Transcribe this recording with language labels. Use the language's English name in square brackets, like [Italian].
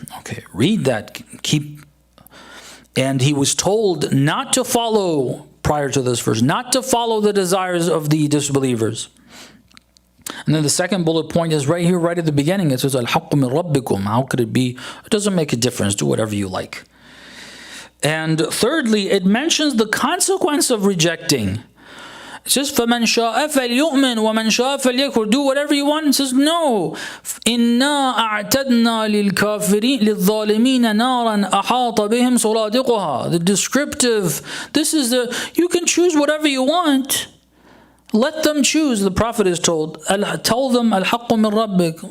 [English] Okay, read that, and he was told not to follow, prior to this verse, not to follow the desires of the disbelievers. And then the second bullet point is right here, right at the beginning. It says, [Arabic] Al-haqqu min rabbikum. [English] How could it be? It doesn't make a difference. Do whatever you like. And thirdly, it mentions the consequence of rejecting. [Arabic] It says, فَمَنْ شَاءَ فَلْيُؤْمِنْ وَمَنْ شَاءَ فَلْيَكْفُرْ. [English] Do whatever you want. It says, no. [Arabic] إِنَّا أَعْتَدْنَا لِلْكَافِرِينَ لِلظَّالِمِينَ نَارًا أَحَاطَ بِهِمْ سُرَادِقُهَا. [English] The descriptive. This is you can choose whatever you want. Let them choose. The Prophet is told, tell them, [Arabic] Al-haqqu min rabbik.